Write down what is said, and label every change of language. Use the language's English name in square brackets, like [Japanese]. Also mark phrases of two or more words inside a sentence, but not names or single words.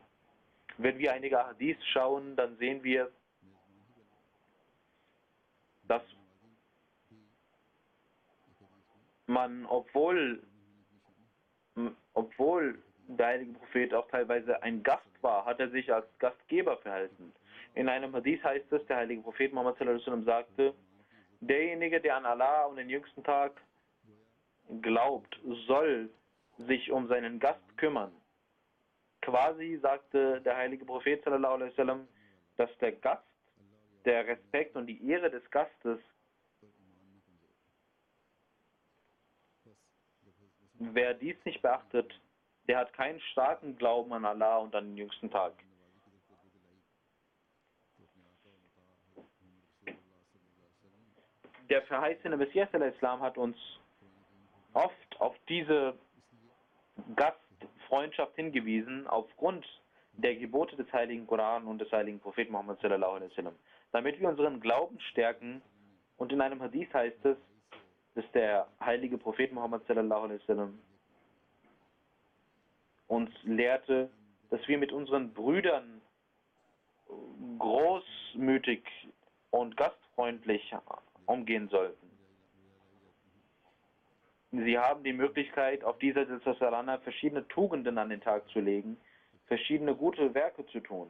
[German] Wenn wir einige Hadiths schauen, dann sehen wir, dass man, obwohl der heilige Prophet auch teilweise ein Gast war, hat er sich als Gastgeber verhalten. In einem Hadith heißt es, der heilige Prophet Muhammad [Arabic] صلى الله عليه وسلم [German] sagte, derjenige, der an Allah und den jüngsten Tag glaubt, soll sich um seinen Gast kümmern. Quasi sagte der heilige Prophet [Arabic] صلى الله عليه وسلم, [German] dass der Gast, der Respekt und die Ehre des Gastes, wer dies nicht beachtet, der hat keinen starken Glauben an Allah und an den jüngsten Tag. Der verheißene Messias al-Islam hat uns oft auf diese Gastfreundschaft hingewiesen, aufgrund der Gebote des heiligen Koran und des heiligen Propheten Muhammad [Arabic] صلى الله عليه وسلم, [German] damit wir unseren Glauben stärken. Und in einem Hadith heißt es, dass der heilige Prophet Muhammad [Arabic] صلى الله عليه وسلم [German] uns lehrte, dass wir mit unseren Brüdern großmütig und gastfreundlich umgehen sollten. Sie haben die Möglichkeit, auf dieser Salana verschiedene Tugenden an den Tag zu legen, verschiedene gute Werke zu tun.